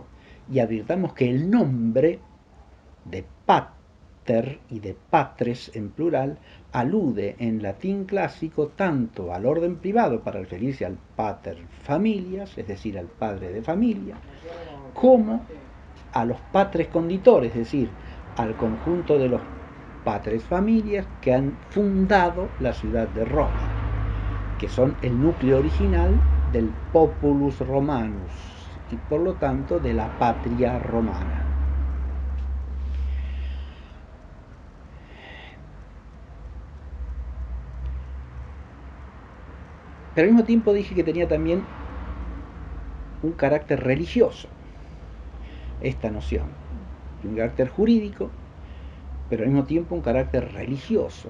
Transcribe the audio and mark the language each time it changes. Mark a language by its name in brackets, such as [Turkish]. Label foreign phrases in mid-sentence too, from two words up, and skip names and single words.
[Spanish] Y advirtamos que el nombre de pater y de patres en plural alude en latín clásico tanto al orden privado para referirse al [Latin] pater familias, [Spanish] es decir, al padre de familia, como a los [Latin] patres conditores, [Spanish] es decir, al conjunto de los [Latin] patres familias [Spanish] que han fundado la ciudad de Roma, que son el núcleo original del [Latin] populus romanus [Spanish] y por lo tanto de la patria romana. Pero al mismo tiempo dije que tenía también un carácter religioso esta noción, un carácter jurídico, pero al mismo tiempo un carácter religioso.